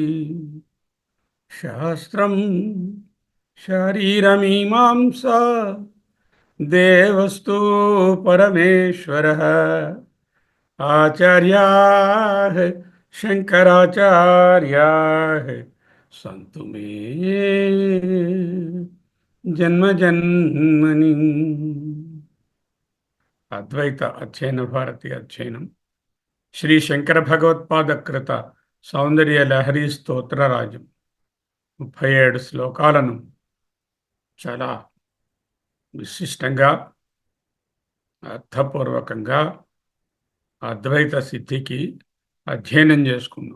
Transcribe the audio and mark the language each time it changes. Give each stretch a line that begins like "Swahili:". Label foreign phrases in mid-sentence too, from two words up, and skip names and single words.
Sanskrit: शास्त्रं शरीरमीमांसा देवस्तु परमेश्वरः आचार्याः शंकराचार्याः सन्तु मे जन्मजन्मनि।
Telugu: అద్వైత అధ్యయన భారతి అధ్యయనం శ్రీ శంకర భగవత్పాద కృత సౌందర్య లహరి స్తోత్రరాజం 37 శ్లోకాలను చాలా విశిష్టంగా అర్థపూర్వకంగా అద్వైత సిద్ధికి అధ్యయనం చేసుకున్నాం.